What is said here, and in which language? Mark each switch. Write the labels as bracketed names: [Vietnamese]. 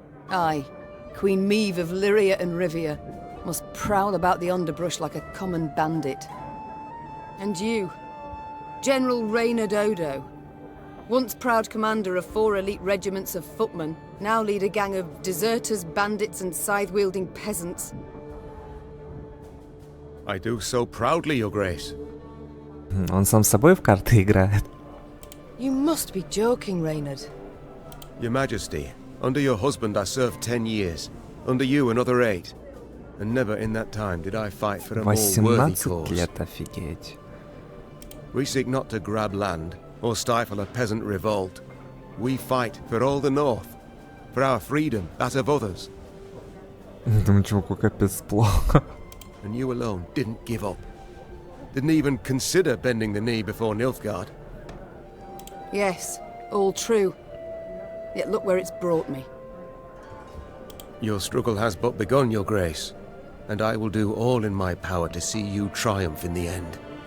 [English] I, Queen Meve of Lyria and Rivia, must prowl about the underbrush like a common bandit. And you, General Reynard Odo, once proud commander of 4 elite regiments of footmen, now lead a gang of deserters, bandits and scythe-wielding peasants. I do so proudly, Your Grace. [Russian] Он сам с собой в карты играет. [English] You must be joking, Reynard. Your Majesty, under your husband I served 10 years, under you another 8. And never in that time did I fight for a more worthy [Russian] 18 [English] cause. [Russian] лет, офигеть. [English] We seek not to grab land or stifle a peasant revolt. We fight for all the North, for our freedom, that of others. [Russian] Думаю, чуваку капец плохо. [English] And you alone didn't give up. Didn't even consider bending the knee before Nilfgaard. Yes, all true. Yet look where it's brought me. Your struggle has but begun, Your Grace, and I will do all in my power to see you triumph in the end.